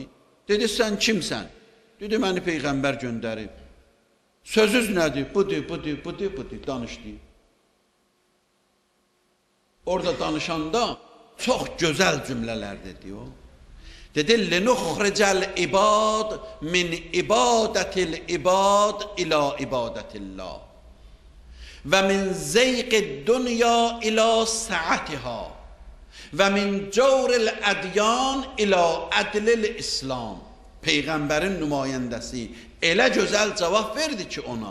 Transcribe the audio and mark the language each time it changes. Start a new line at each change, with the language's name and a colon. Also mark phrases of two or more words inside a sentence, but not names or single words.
Azerbaijani: Dedi, sən kimsən? Dedi, məni Peyğəmbər göndərib. Sözüz nədir? Budur, danışdı. Orada danışanda çox gözəl cümlələr dedi o.
Arabic: Dedi, "لنخرج العباد من عبادة العباد إلى عبادة الله و من ضيق الدنيا إلى سعتها و من جور الأديان إلى عدل الإسلام."
Azerbaijani: Peyğəmbərin nümayəndəsi elə gözəl cavab verdi ki ona.